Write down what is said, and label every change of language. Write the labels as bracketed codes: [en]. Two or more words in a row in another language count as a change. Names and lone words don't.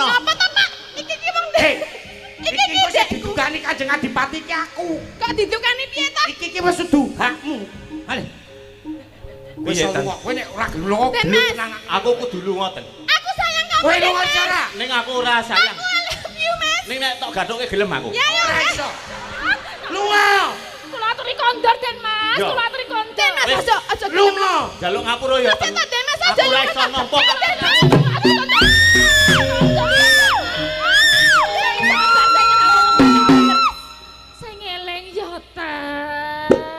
[jv] Apa to, Pak? Iki ki wong Hei. Iki Iki ki kok ndek. didugani Kanjeng Adipati ki aku. Kok didukani piye to? Iki ki wis dudu hakmu. Hale. Kowe Piye, iso Tan? lunga. Kowe nek ora gelem lunga, Den gelem Mas. nang Aku kudu lunga ten. [id] Aku sayang kamu. [jv] kowe Den lunga Mas. cara. Ning aku ora sayang. [en] Aku I love you, [jv] Mas. Ning nek tok gathuke gelem aku. Ya ya. Ora iso. Lunga. Kula aturi kondor Den Mas, Yo. kula aturi kondor. Den Mas Wis. aja Lunga. Jaluk ngapura ya ten. Aja Den Mas aja. Aku ora iso nampa kok. Den Mas. Sing eleng ya ten.